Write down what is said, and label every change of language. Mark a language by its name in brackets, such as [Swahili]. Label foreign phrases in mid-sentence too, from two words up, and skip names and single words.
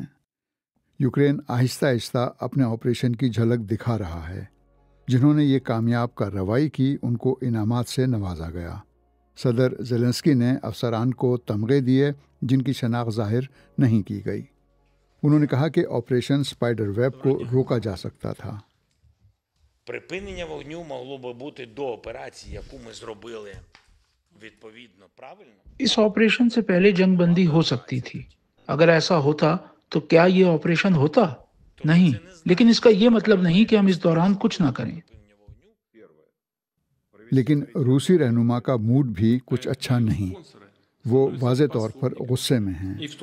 [Urdu] یوکرین آہستہ آہستہ اپنے آپریشن کی جھلک دکھا رہا ہے۔ جنہوں نے یہ کامیاب کارروائی کی ان کو انعامات سے نوازا گیا۔ صدر زیلنسکی نے افسران کو تمغے دیے جن کی شناخت ظاہر نہیں کی گئی۔ انہوں نے کہا کہ آپریشن اسپائڈر ویب کو روکا جا سکتا تھا۔ [Ukrainian] Припинення вогню могло би бути до операції, яку ми зробили відповідно правильно. [Urdu] اس آپریشن سے پہلے جنگ بندی ہو سکتی تھی۔ اگر ایسا ہوتا تو کیا یہ آپریشن ہوتا؟ نہیں، لیکن اس کا یہ مطلب نہیں کہ ہم اس دوران کچھ نہ کریں۔ لیکن روسی رہنما کا موڈ بھی کچھ اچھا نہیں۔ وہ واضح طور پر غصے میں ہیں۔